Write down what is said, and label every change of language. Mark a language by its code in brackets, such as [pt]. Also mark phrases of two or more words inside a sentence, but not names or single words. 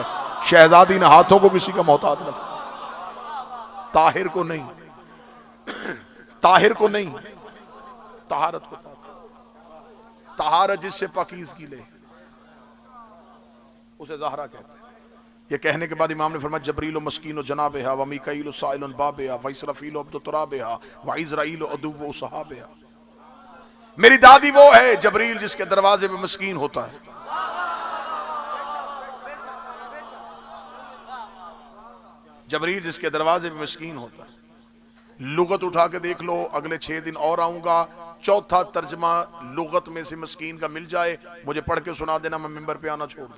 [ur] شہزادی نے ہاتھوں کو کسی کا محتاج رکھا, طاہر کو نہیں, طاہر کو نہیں, طہارت کو پاک. طہارت جس سے پاکیزگی لے اسے زہرا کہتے ہیں. یہ کہنے کے بعد امام نے فرمایا [ar] جبریل و مسکین و جنابہا و میکائیل و سائل و بابہا و اسرافیل و عبد ترابہا و عزرائیل و عدو و صحابہا. [ur] میری دادی وہ ہے جبریل جس کے دروازے پہ مسکین ہوتا ہے. جبریل جس کے دروازے پہ مسکین ہوتا ہے. لغت اٹھا کے دیکھ لو, اگلے 6 دن اور آؤں گا, چوتھا ترجمہ لغت میں سے مسکین کا مل جائے مجھے پڑھ کے سنا دینا, میں ممبر پہ آنا چھوڑ دوں.